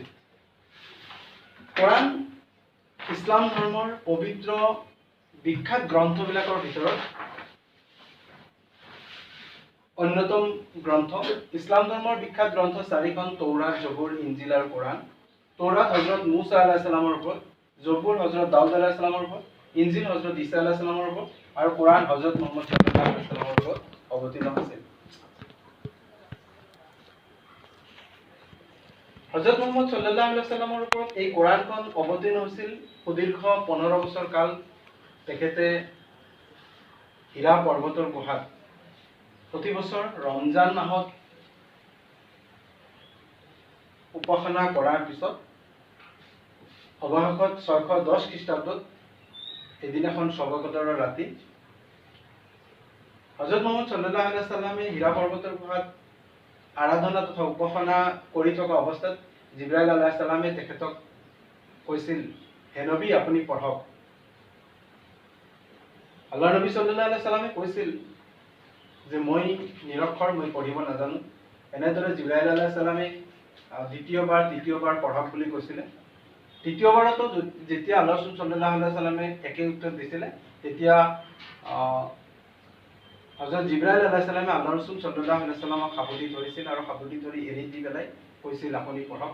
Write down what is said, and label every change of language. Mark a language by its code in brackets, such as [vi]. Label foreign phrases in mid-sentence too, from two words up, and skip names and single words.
[as] কোৰাণ ইছলাম ধৰ্মৰ পবিত্ৰ বিখ্যাত গ্ৰন্থবিলাকৰ ভিতৰত অন্যতম গ্ৰন্থ। ইছলাম ধৰ্মৰ বিখ্যাত গ্ৰন্থ 4খন, তৌৰাত, জবুৰ, ইঞ্জিল আৰু কোৰাণ। তৌৰাত হযৰত মুছা [ar] عليه السلام [as] ওপৰত, জবুৰ হযৰত দাউদ [ar] عليه السلام [as] ওপৰত, ইঞ্জিল হযৰত ঈসা [ar] عليه السلام [as] ওপৰত আৰু কোৰাণ হযৰত মুহাম্মদ [ar] صلى الله عليه وسلم [as] ওপৰত অৱতীৰ্ণ হৈছিল। হযৰত মুহাম্মদ [ar] صلى الله عليه وسلم [as] ওপৰত এই কোৰাণখন অৱতীৰ্ণ হৈছিল। সুদীৰ্ঘ 15 বছৰ কাল তেখেতে হীৰা পৰ্বতৰ গুহাত প্ৰতি বছৰ ৰমজান মাহত উপাসনা কৰাৰ পিছত অৱশেষত 610 খ্ৰীষ্টাব্দত এদিনাখন শব-কদৰৰ ৰাতি হযৰত মুহাম্মদ [ar] صلى الله عليه وسلم [as] হীৰা পৰ্বতৰ গুহাত আৰাধনা তথা উপাসনা কৰি থকা অৱস্থাত জিব্ৰাইল [ar] عليه السلام [as] তেখেতক কৈছিল, হে নবী আপুনি পঢ়ক। আল্লাহ নবী [ar] صلى الله عليه وسلم [as] কৈছিল যে মই নিৰক্ষৰ, মই পঢ়িব নাজানো। এনেদৰে জিব্ৰাইল [ar] عليه السلام [as] তৃতীয়বাৰ পঢ়ক বুলি কৈছিলে। তৃতীয়বাৰতো যেতিয়া [ar] الله رسول صلى الله عليه وسلم [as] একে উত্তৰ দিছিলে, তেতিয়া হযৰত জিব্ৰাইল [ar] عليه السلام الله رسول صلى الله عليه وسلم [as] সাৱটি ধৰিছিল আৰু সাৱটি ধৰি এৰি দি পেলাই কৈছিল আপুনি পঢ়ক।